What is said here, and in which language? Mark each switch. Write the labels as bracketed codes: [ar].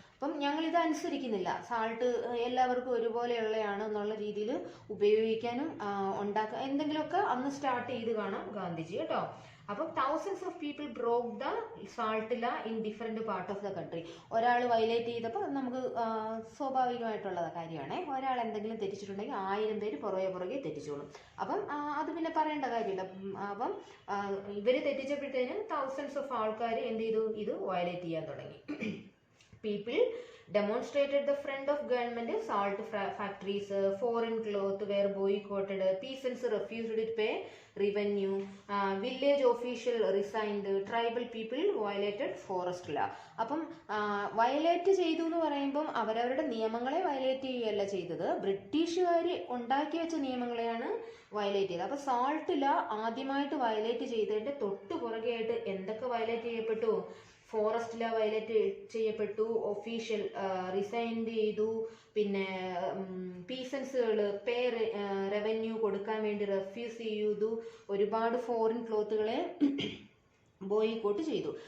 [ml] അപ്പം ഞങ്ങളിത് അനുസരിക്കുന്നില്ല, സാൾട്ട് എല്ലാവർക്കും ഒരുപോലെയുള്ളതാണ് എന്നുള്ള രീതിയിൽ ഉപയോഗിക്കാനും ഉണ്ടാക്കാൻ എന്തെങ്കിലുമൊക്കെ അന്ന് സ്റ്റാർട്ട് ചെയ്ത് കാണാം ഗാന്ധിജി കേട്ടോ. അപ്പം [en] thousands of people broke the salt law in different part of the country. [ml] ഒരാൾ വയലേറ്റ് ചെയ്തപ്പോൾ നമുക്ക് സ്വാഭാവികമായിട്ടുള്ള കാര്യമാണ്. ഒരാൾ എന്തെങ്കിലും തെറ്റിച്ചിട്ടുണ്ടെങ്കിൽ 1000 പേര് പുറകെ തെറ്റിച്ചോളും. അപ്പം അത് പിന്നെ പറയേണ്ട കാര്യമില്ല. അപ്പം ഇവര് തെറ്റിച്ചപ്പോഴത്തേനും [en] thousands of [ml] ആൾക്കാർ എന്ത് ചെയ്തു? ഇത് വയലേറ്റ് ചെയ്യാൻ തുടങ്ങി. [en] People demonstrated the front of government, salt factories, foreign cloth were boycotted, peasants refused to pay revenue, village official resigned, tribal people violated forest law. [ml] അപ്പം വയലേറ്റ് ചെയ്തു എന്ന് പറയുമ്പം അവരവരുടെ നിയമങ്ങളെ വയലേറ്റ് ചെയ്യുകയല്ല ചെയ്തത്, ബ്രിട്ടീഷുകാർ ഉണ്ടാക്കി വെച്ച നിയമങ്ങളെയാണ് വയലേറ്റ് ചെയ്തത്. അപ്പോൾ സാൾട്ട് ലാ ആദ്യമായിട്ട് വയലേറ്റ് ചെയ്തതിൻ്റെ തൊട്ട് പുറകെയായിട്ട് എന്തൊക്കെ വയലേറ്റ് ചെയ്യപ്പെട്ടു? ഫോറസ്റ്റ് ലാ വയലേറ്റ് ചെയ്യപ്പെട്ടു, ഒഫീഷ്യൽ റിസൈൻ ചെയ്തു, പിന്നെ പീസൻസുകൾ പേ റവന്യൂ കൊടുക്കാൻ വേണ്ടി റെഫ്യൂസ് ചെയ്തു, ഒരുപാട് ഫോറിൻ ക്ലോത്തുകളെ ബോയ്ക്കോട്ട് ചെയ്തു.